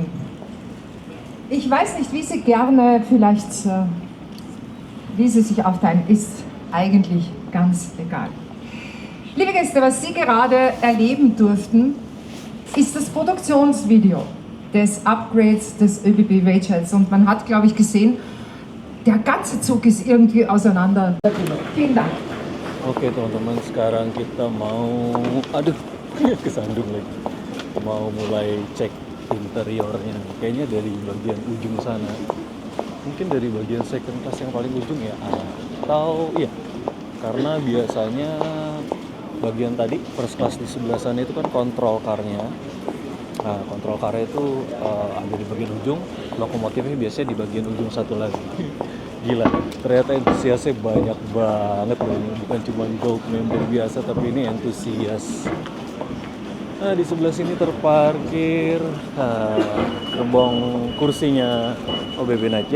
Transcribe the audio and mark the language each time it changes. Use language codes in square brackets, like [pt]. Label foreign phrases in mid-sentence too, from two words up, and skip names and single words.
[de] Ich weiß nicht, wie Sie gerne vielleicht, wie Sie sich aufteilen, ist eigentlich ganz egal. Liebe Gäste, was Sie gerade erleben durften, ist das Produktionsvideo des Upgrades des ÖBB Rayjets. Und man hat, glaube ich, gesehen, der ganze Zug ist irgendwie auseinander. Vielen Dank. [id] Oke teman-teman, sekarang kita mau, aduh, kesandung lagi. Mau mulai cek interiornya. Kayaknya dari bagian ujung sana. Mungkin dari bagian [en] second class [id] yang paling ujung ya. Atau iya, karena biasanya bagian tadi [en] first class [id] di sebelah sana itu kan [en] control car- [id] nya. Nah, [en] control car [id] itu ada di bagian ujung, lokomotifnya biasanya di bagian ujung satu lagi. Gila, ternyata entusiasnya banyak banget loh. Bukan cuma [en] gold member [id] biasa, tapi ini entusias. Nah, di sebelah sini terparkir gerbong kursinya OBB Nightjet.